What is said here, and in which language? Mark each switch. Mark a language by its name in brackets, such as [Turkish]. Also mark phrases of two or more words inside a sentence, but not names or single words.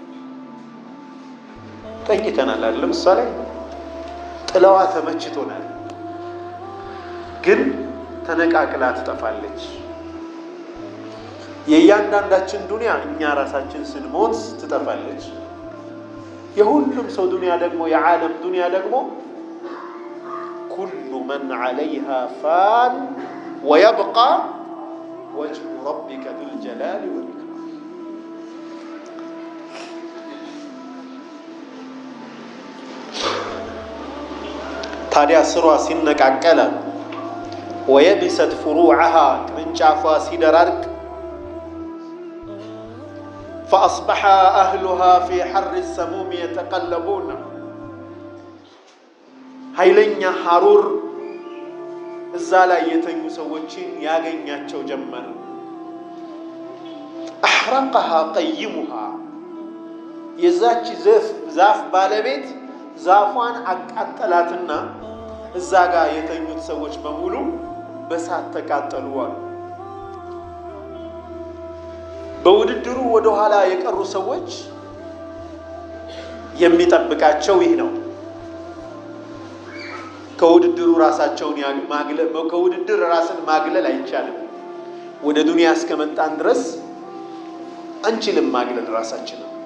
[Amharic] ተኝተናል አይደል ምሳሌ ጥላዋ ተመችቶናል ግን ተነቃቅላ ትጠፋለች የእያንዳንዳችን ዱንያ እኛ ራሳችን ስንሞት ትጠፋለች የሁሉም ሰው ዱንያ ደግሞ የዓለም ዱንያ ደግሞ [Arabic] كل من عليها فان ويبقى وجه ربك ذو الجلال والإكرام [Amharic] ታዲያ ስሯ ሲነቃቀለ [Arabic] ويبست فروعها [Amharic] ቅርንጫፏ ሲደራርቅ [Arabic] فأصبح أهلها في حر السموم يتقلبون [Amharic] ኃይለኛ ሐሩር እዛ ላይ የተኙ ሰዎችን ያገኛቸው ጀመረ [Arabic] أحرقها قيمها [Amharic] የዛች ዛፍ ባለቤት ዛፏን አቃጠላትና እዛ ጋር የተኙት ሰዎች በሙሉ በሳት ተቃጠሉ አሉ በውድድሩ ወደ ኋላ የቀሩ ሰዎች የሚጠብቃቸው ይህ ነው ከውድድሩ ራሳቸውን ከውድድር ራስን ማግለል አይቻልም ወደ ዱንያ እስከመጣን ድረስ አንችልም ማግለል ራሳችንን